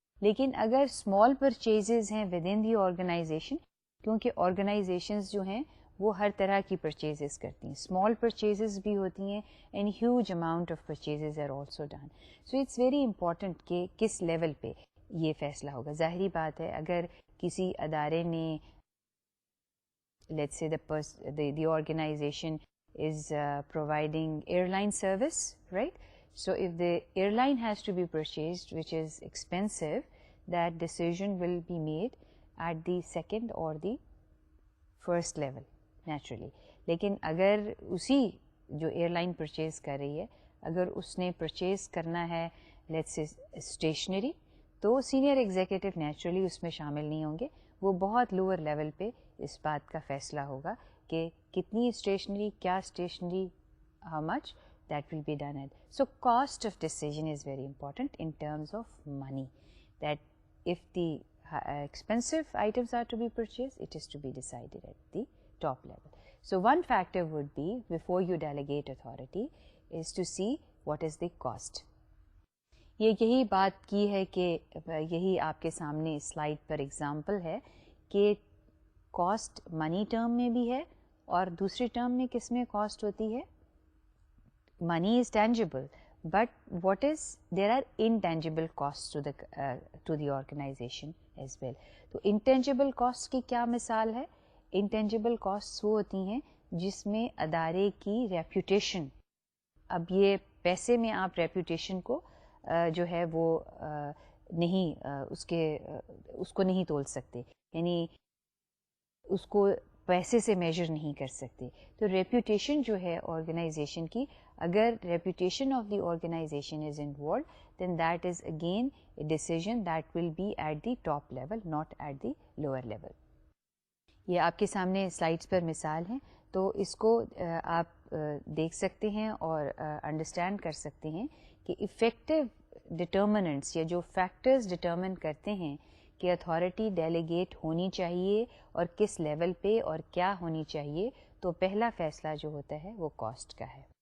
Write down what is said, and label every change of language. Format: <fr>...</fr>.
<ur>لیکن اگر small purchases ہیں</ur> <en>within the organization,</en> <ur>کیونکہ آرگنائزیشنز جو ہیں وہ ہر طرح کی پرچیزز کرتی ہیں, اسمال پرچیزز بھی ہوتی ہیں</ur> <en>And huge amount of purchases are also done. So it's very important</en> <ur>کہ کس لیول پہ یہ فیصلہ ہوگا. ظاہری بات ہے اگر کسی ادارے نے</ur> <en>let's say the organization is providing airline service, right? So if the airline has to be purchased, which is expensive, that decision will be made at the second or the first level naturally.</en> <ur>لیکن اگر اسی جو air line purchase کر رہی ہے اگر اس نے purchase کرنا ہے</ur> <en>let's say</en> <ur>اسٹیشنری, تو سینئر ایگزیکٹو نیچرلی اس میں شامل نہیں ہوں گے. وہ بہت لوور لیول پہ اس بات کا فیصلہ ہوگا کہ کتنی اسٹیشنری, کیا stationery,</ur> <en>How much, that will be done at. So cost of decision is very important in terms of money, that if the expensive items are to be purchased, it is to be decided at the top level. So one factor would be, before you delegate authority, is to see what is the cost.</en> <ur>یہی بات کی ہے کہ یہی آپ کے سامنے slide پر example ہے کہ کاسٹ منی ٹرم میں بھی ہے اور دوسری ٹرم میں کس میں کاسٹ ہوتی ہے.</ur> <en>Money is tangible, but what is, there are intangible costs to the organization as well.</en> <ur>تو intangible costs کی کیا مثال ہے؟ intangible costs وہ ہوتی ہیں جس میں ادارے کی ریپوٹیشن, اب یہ پیسے میں آپ ریپوٹیشن کو جو ہے وہ نہیں اس کو نہیں تول سکتے, یعنی اس کو پیسے سے میجر نہیں کر سکتے. تو ریپوٹیشن جو ہے آرگنائزیشن کی</ur> <en>اگر reputation of the organization is involved then that is again a decision that will be at the top level not at the lower level.</en> <ur>یہ آپ کے سامنے سلائڈس پر مثال ہیں, تو اس کو آپ دیکھ سکتے ہیں اور انڈرسٹینڈ کر سکتے ہیں کہ افیکٹو ڈٹرمننٹس یا جو فیکٹرز ڈٹرمن کرتے ہیں کہ اتھارٹی ڈیلیگیٹ ہونی چاہیے اور کس لیول پہ اور کیا ہونی چاہیے, تو پہلا فیصلہ جو ہوتا ہے وہ کاسٹ کا ہے.</ur>